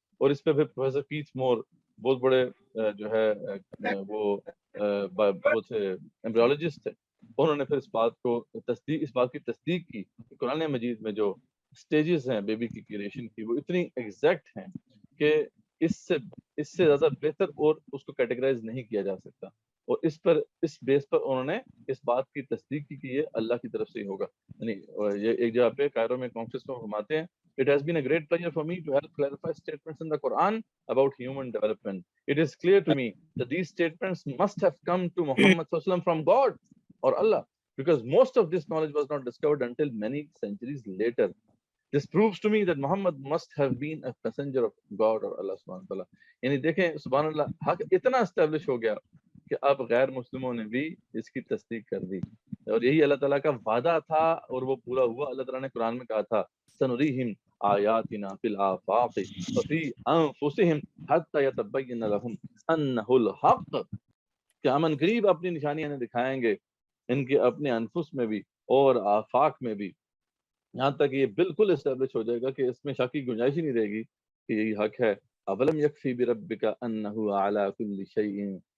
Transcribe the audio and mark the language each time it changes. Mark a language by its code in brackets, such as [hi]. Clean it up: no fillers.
[ur] اور اس پہ پھر پروفیسر پیٹس مور بہت بڑے جو ہے وہ تھے ایمبریولوجسٹ تھے، انہوں نے پھر اس بات کی تصدیق کی کہ قرآن مجید میں جو سٹیجز ہیں بیبی کی کریشن کی وہ اتنی ایگزیکٹ ہیں کہ اس سے زیادہ بہتر اور اس کو کیٹیگرائز نہیں کیا جا سکتا. اور اس بیس پر انہوں نے اس بات کی تصدیق کی کہ یہ اللہ کی طرف سے ہی ہوگا. یعنی یہ ایک جگہ پہ کائرو میں کانفرنس میں فرماتے ہیں [en] It has been a great pleasure for me to help clarify statements in the Quran about human development. It is clear to me that these statements must have come to Muhammad sallallahu alaihi wasallam from God or Allah, because most of this knowledge was not discovered until many centuries later. This proves to me that Muhammad must have been a messenger of God or Allah subhanahu wa ta'ala. [ur] یعنی دیکھیں سبحان اللہ، حق اتنا establish ہو گیا کہ اب غیر مسلموں نے بھی اس کی تصدیق کر دی، اور یہی اللہ تعالیٰ کا وعدہ تھا اور وہ پورا ہوا. اللہ تعالیٰ نے قرآن میں کہا تھا [ar] سنریہم آیاتنا فی الآفاق وفی انفسہم حتی یتبین لہم انہ الحق، [ur] کہ ہم ان قریب اپنی نشانیاں دکھائیں گے ان کے اپنے انفس میں بھی اور آفاق میں بھی، یہاں تک یہ بالکل اسٹیبلش ہو جائے گا کہ اس میں شک کی گنجائش ہی نہیں رہے گی کہ یہی حق ہے. [ar] اولم یکفی بربک انہ علی کل شیء